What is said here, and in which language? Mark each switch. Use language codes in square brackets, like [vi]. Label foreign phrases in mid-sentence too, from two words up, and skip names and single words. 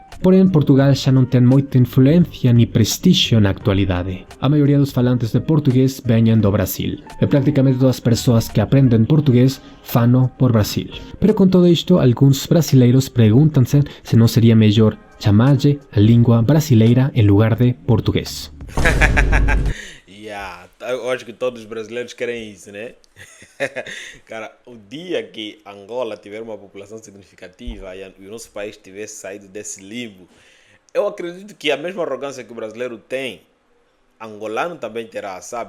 [gl] Porén, Portugal xa non ten moita influencia ni prestixio na actualidade. A maioría dos falantes de portugués veñen do Brasil, e prácticamente todas as persoas que aprenden portugués fano por Brasil. Pero con todo isto, algúns brasileiros pregúntanse se non sería mellor chamarlle a lingua brasileira en lugar de portugués. [pt] Eu acho que todos os brasileiros querem isso, né? Cara, o dia que Angola tiver uma população significativa e o nosso país tivesse saído desse limbo, eu acredito que a mesma arrogância que o brasileiro tem, angolano também terá, sabe?